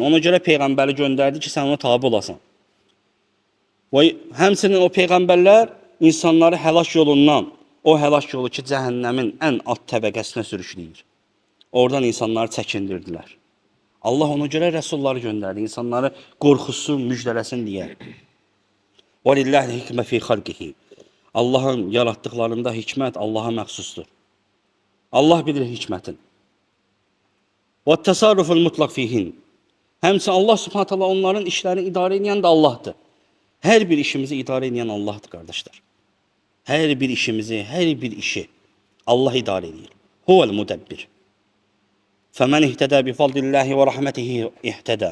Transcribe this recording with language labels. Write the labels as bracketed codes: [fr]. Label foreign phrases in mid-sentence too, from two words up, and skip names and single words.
[az] Ona görə peyğəmbəri göndərdi ki, sən ona tabi olasan. Və həmçinin o peyğəmbərlər insanları həlak yolundan, o həlak yolu ki, cəhənnəmin ən alt təbəqəsinə sürükləyir. Oradan insanları çəkindirdilər. Allah ona görə rəsulları göndərdi, insanları qorxusun, müjdələsin deyə. [ar] وَلِلَّهِ الْحِكْمَ فِي خَلْقِهِ. [az] Allahın yaratdıqlarında hikmət Allaha məxsusdur. Allah bilir hikmətin. [ar] وَالتَّصَرُّفُ الْمُطْلَقْ فِيهِنْ. [az] Həmçinin [ar] الله سبحانه تعالى [az] onların işlərini idarə edən də Allahdır. Hər bir işimizi idarə edən Allahdır, qardaşlar. Hər bir işimizi, hər bir işi Allah idarə edir. [ar] هو المدبر. فمن اهتدى بفضل الله ورحمته اهتدى.